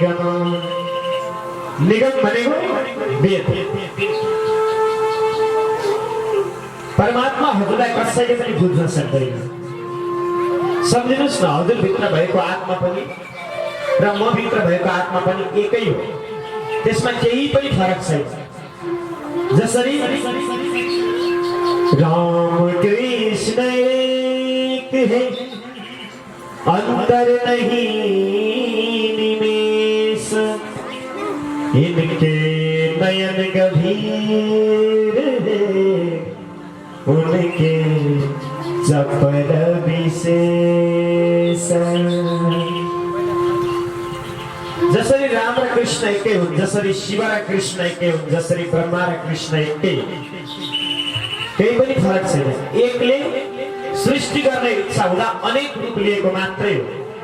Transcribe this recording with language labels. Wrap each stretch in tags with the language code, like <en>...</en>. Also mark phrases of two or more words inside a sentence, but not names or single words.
<ne>निगम भनेको वेद। परमात्मा हजुरलाई कसैले पनि बुझ्न सक्दैन। सम्झिनुहोस् न, हजुरभित्र भएको आत्मा पनि र म भित्र भएको आत्मा पनि एकै हो, त्यसमा केही पनि फरक छैन।</ne> <hi>जसरी राम कृष्ण एक है, अंतर नहीं निमेष, इनके नयन गंभीर है, उनके चपल विशेष।</hi> <ne>जसरी राम र कृष्ण एकै हुन्, जसरी शिव र कृष्ण एकै हुन्, जसरी ब्रह्मा र कृष्ण एकै, केही पनि फरक छैन। एकले सृष्टि गर्ने इच्छा हुँदा अनेक रूप लिएको मात्रै हो।</ne>